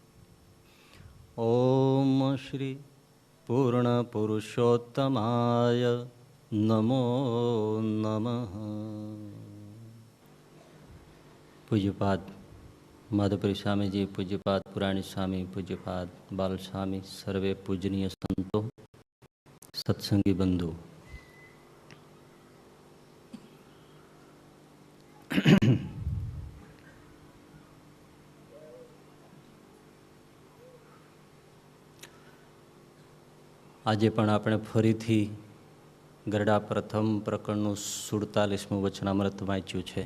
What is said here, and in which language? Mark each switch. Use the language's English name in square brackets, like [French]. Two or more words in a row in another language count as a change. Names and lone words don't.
[Sanskrit] ओम श्री पूर्णपुरुषोत्तमाय नमो नमः। [Hindi] पूज्यपाद माधवपुरी स्वामी जी, पूज्यपाद पुराणी स्वामी, पूज्यपाद बाल स्वामी, सर्वे पूजनीय संतों, सत्संगी बंधु, [Gujarati] આજે પણ આપણે ફરીથી ગરડા પ્રથમ પ્રકરણનું 47મું વચનામૃત વાંચ્યું છે.